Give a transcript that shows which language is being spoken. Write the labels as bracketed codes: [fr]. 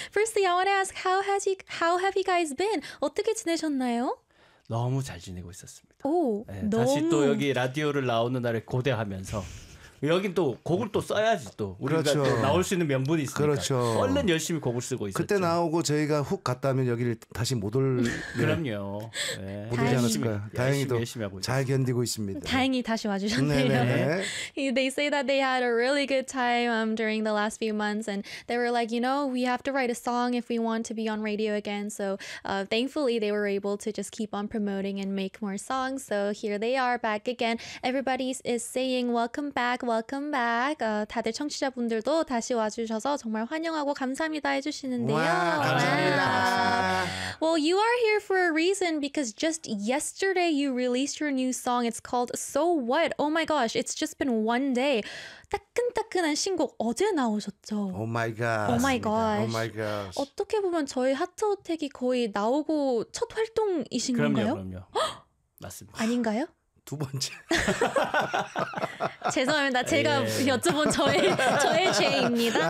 [en] Firstly, I want to ask, how have you guys been? [ko] 어떻게 지내셨나요? 너무 잘 지내고 있었습니다. 오, 네, 너무. 다시 또 여기 라디오를 나오는 날을 고대하면서. 여긴 또 곡을 또 써야지 또. 우리가 그렇죠. 또 나올 수 있는 명분이 있으니까. 그렇죠. 얼른 열심히 곡을 쓰고 있었죠. 그때 나오고 저희가 훅 갔다면 여기를 다시 못 올. 그럼요. 못 오지 않았을까요? 다행히도 열심히 하고 잘 견디고 있습니다. 다행히 다시 와주셨네요. 네네네. [en] They say that they had a really good time during the last few months and they were like, you know, we have to write a song if we want to be on radio again. So thankfully they were able to just keep on promoting and make more songs. So here they are back again. Everybody is saying welcome back. Welcome back. [ko] 다들 청취자분들도 다시 와주셔서 정말 환영하고 감사합니다 해주시는데요. Wow, 감사합니다. [en] Well, you are here for a reason because just yesterday you released your new song. It's called So What? Oh my gosh, it's just been one day. [ko] 따끈따끈한 신곡 어제 나오셨죠? [en] Oh my gosh. Oh my gosh. Oh my gosh. [ko] 어떻게 보면 저희 하트호텍이 거의 나오고 첫 활동이신 그럼요, 건가요? 그럼요. 맞습니다. 아닌가요? 두 번째. 죄송합니다. 제가 예. 여쭤본 저의 죄입니다.